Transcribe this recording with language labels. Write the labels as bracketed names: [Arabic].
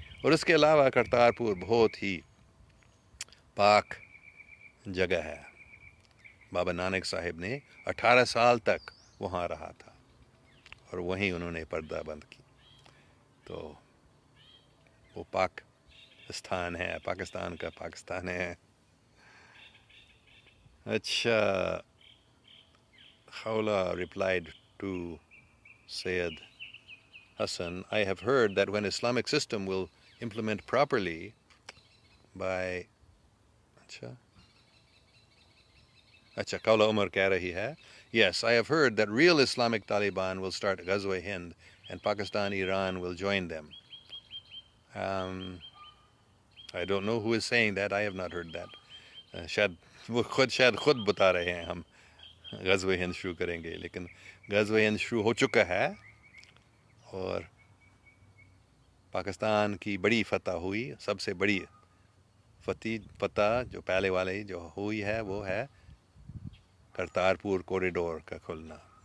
[Urdu] اور اس کے علاوہ کرتار پور بہت ہی پاک جگہ ہے. بابا نانک صاحب نے 18 سال تک وہاں رہا تھا اور وہیں انہوں نے پردہ بند کی. تو وہ پاک استھان ہے، پاکستان کا پاکستان ہے. [English] اچھا Khawla replied to Sayyid Hassan, I have heard that when Islamic system will implement properly by Khawla Umar [Urdu] keh rahi hai, [English] yes, I have heard that real Islamic Taliban will start Ghazwa Hind and Pakistan, Iran will join them. I don't know who is saying that. I have not heard that. [Urdu] شاید خود بتا رہے ہیں ہم غزوہ ہند شروع کریں گے، لیکن غزوہ ہند شروع ہو چکا ہے اور پاکستان کی بڑی فتح ہوئی. سب سے بڑی فتح جو پہلے والی جو ہوئی ہے وہ ہے کرتارپور کوریڈور کا کھلنا.